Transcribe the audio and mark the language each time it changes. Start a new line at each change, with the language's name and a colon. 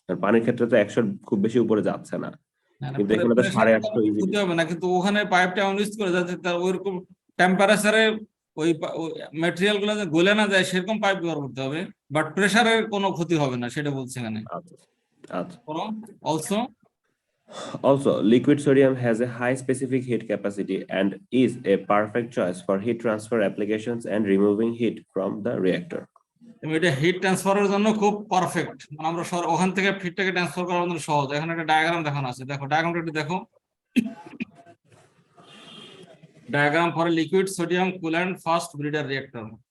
Bangla: পানির ক্ষেত্রে তো 100 খুব বেশি উপরে যাচ্ছে না, কিন্তু এখানে তো 850 ইজিলি হবে না। কিন্তু ওখানে পাইপটা ইউজ করে যাচ্ছে, তার ওইরকম টেম্পারেচারে ওই ম্যাটেরিয়াল গুলো গলে না যায় সেরকম পাইপ ব্যবহার করতে হবে, বাট প্রেসারের কোনো ক্ষতি হবে না, সেটা বলছে এখানে। আচ্ছা।
English: Also, liquid sodium has a high specific heat capacity and is a perfect choice for heat transfer applications and removing heat from the reactor.
Bangla: এটা হিট ট্রান্সফারের জন্য খুব পারফেক্ট, মানে আমরা ওখান থেকে হিটটাকে ট্রান্সফার করার জন্য সহজ। এখানে একটা ডায়াগ্রাম দেখানো আছে, দেখো ডায়াগ্রামটা একটু দেখো।
English: Diagram for liquid sodium coolant fast breeder reactor.